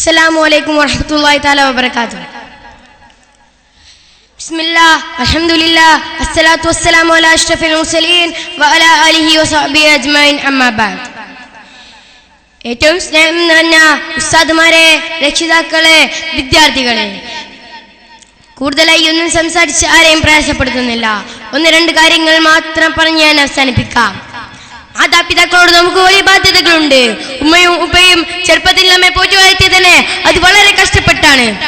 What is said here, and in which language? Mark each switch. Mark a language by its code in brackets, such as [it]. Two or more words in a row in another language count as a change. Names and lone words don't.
[ar] السلام عليكم ورحمة الله تعالى وبركاته. بسم الله الحمد لله الصلاة والسلام على أشرف المرسلين وعلى آله وصحبه أجمعين أما بعد. [ml] ഏറ്റവും സ്നേഹം നിറഞ്ഞ ഉസ്താദുമാരെ, രക്ഷിതാക്കളെ, വിദ്യാർത്ഥികളെ, കൂടുതലായി ഒന്നും സംസാരിച്ച് ആരെയും പ്രയാസപ്പെടുത്തുന്നില്ല. ഒന്ന് രണ്ട് കാര്യങ്ങൾ മാത്രം പറഞ്ഞ് ഞാൻ അവസാനിപ്പിക്കാം. മാതാപിതാക്കളോട് നമുക്ക് വലിയ ബാധ്യതകളുണ്ട്. ഉമ്മയും ഉപ്പയും ചെറുപ്പത്തിൽ നമ്മെ പോറ്റി വളർത്തിയ തന്നെ അത് വളരെ കഷ്ടപ്പെട്ടാണ്.